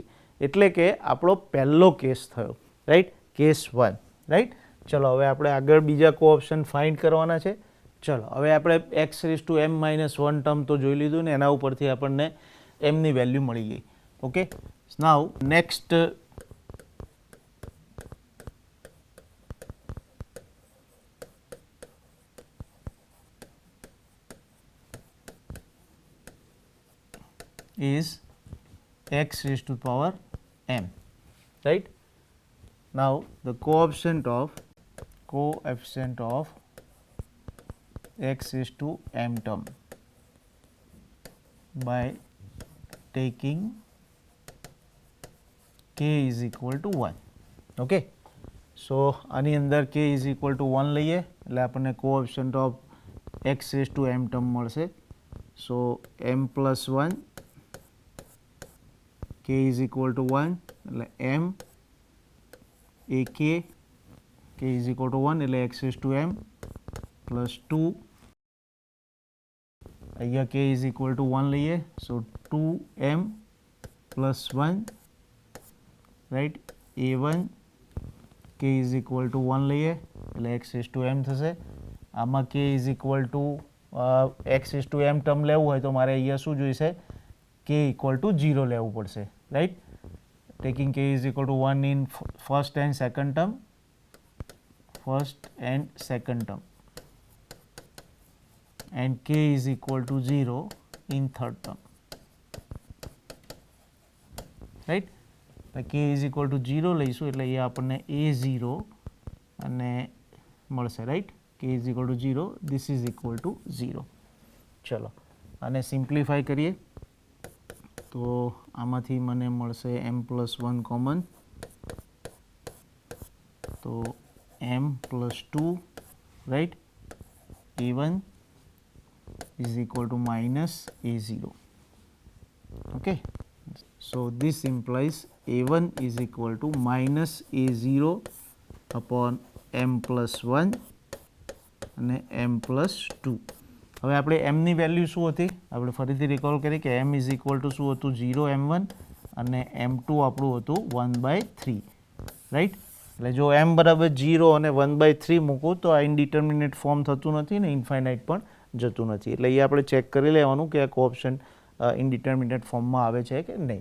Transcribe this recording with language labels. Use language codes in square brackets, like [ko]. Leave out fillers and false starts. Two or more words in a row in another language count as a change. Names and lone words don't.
[gu] એટલે કે આપણો પહેલો કેસ થયો, રાઈટ? [en] case 1, right? [gu] ચલો હવે આપણે આગળ બીજા [en] co-option find [gu] કરવાના છે. ચલો હવે આપણે [en] x raise to m minus 1 term [gu] તો જોઈ લીધું ને એના ઉપરથી આપણને mની વેલ્યુ મળી ગઈ. [en] okay. now next is x raised to power m, right? Now the coefficient of x raised to m term by taking k is equal to 1. [gu] ઓકે, સો આની અંદર [en] k is equal to 1 [gu] લઈએ એટલે આપણને [en] coefficient of x raise to m term [gu] મળશે. સો [en] m plus 1 k is equal to 1 [gu] એટલે m એ [en] k is equal to 1 [gu] એટલે [en] x raise to m plus 2 [gu] અહીંયા [en] k is equal to 1 [gu] લઈએ. સો [en] 2m plus 1 right a1 k is equal to 1 [gu] લઈએ એટલે [en] x raise to m [gu] થશે. આમાં [en] k is equal to x raise to m term [gu] લેવું હોય તો મારે અહીંયા શું જોઈશે, [en] k equal to 0 [gu] લેવું પડશે, રાઈટ. [en] ટેકિંગ k is equal to 1 in first and second term, and k is equal to 0 in third term, right. k is equal to 0 [gu] લઈશું એટલે એ આપણને a0 અને મળશે, રાઈટ. [en] k is equal to 0, this is equal to 0. [gu] ચલો આને સિમ્પ્લિફાય કરીએ તો આમાંથી મને મળશે [en] m plus 1 [gu] કોમન, તો [en] m plus 2 right a1 is equal to minus a0. Okay, so this implies a1 is equal to minus a0 upon m plus 1 અને m plus 2. [gu] હવે આપણે m ની વેલ્યુ શું હતી આપણે ફરીથી રિકોલ કરીએ કે [en] m is equal to [gu] શું હતું 0 m1 અને m2 આપણું હતું 1/3, રાઈટ. એટલે જો m બરાબર 0 અને 1/3 મૂકું તો આ [en] indeterminate form [gu] થતું નથી ને ઇન્ફાઇનાઇટ પણ જતું નથી. એટલે એ આપણે ચેક કરી લેવાનું કે આ કોઓપ્શન [en] indeterminate formમાં [gu] આવે છે કે નહીં.